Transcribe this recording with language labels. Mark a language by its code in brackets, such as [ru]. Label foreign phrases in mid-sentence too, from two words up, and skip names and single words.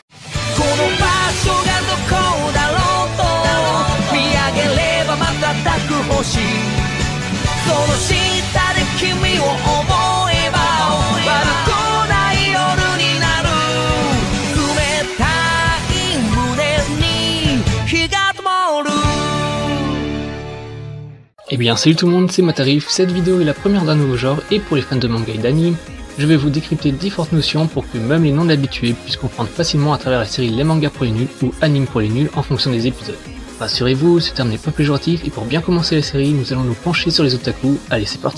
[ja] この場所がどこだろうと見上げれば瞬く星その下で君を思えば悪くない夜になる冷たい胸に火が灯る。 [fr] Eh bien salut tout le monde, c'est Matarif, cette vidéo est la première d'un nouveau genre et pour les fans de manga et d'anime, je vais vous décrypter différentes notions pour que même les non-habitués puissent comprendre facilement à travers la série Les mangas pour les nuls ou Anime pour les nuls en fonction des épisodes. Rassurez-vous, ce terme n'est pas péjoratif et pour bien commencer la série, nous allons nous pencher sur les otaku, allez c'est parti.